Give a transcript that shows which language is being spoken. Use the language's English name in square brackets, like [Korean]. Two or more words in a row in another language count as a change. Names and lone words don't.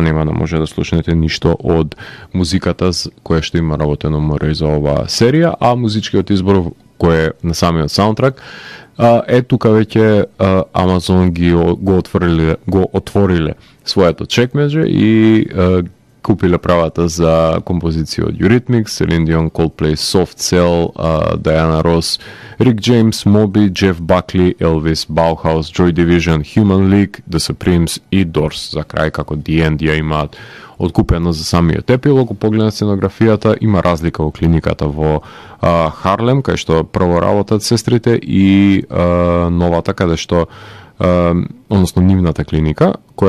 [Macedonian] нема да може да слушнете ништо од музиката која што има работено Мурей за оваа серија, а музичкиот избор кој е на самиот саундтрак тука веќе Амазон го отвориле своето чекмедже и купиле правата за композиција од Eurythmics, Celine Dion, Coldplay, Soft Cell, Diana Ross, Rick James, Moby, Jeff Buckley, Elvis, Bauhaus, Joy Division, Human League, The Supremes и Doors. За крај, како The End ја имаат откупено за самиот епилог. Погледна сценографијата, има разлика во клиниката во Харлем, кај што прво работат сестрите и новата каде што односно нивната клиника, која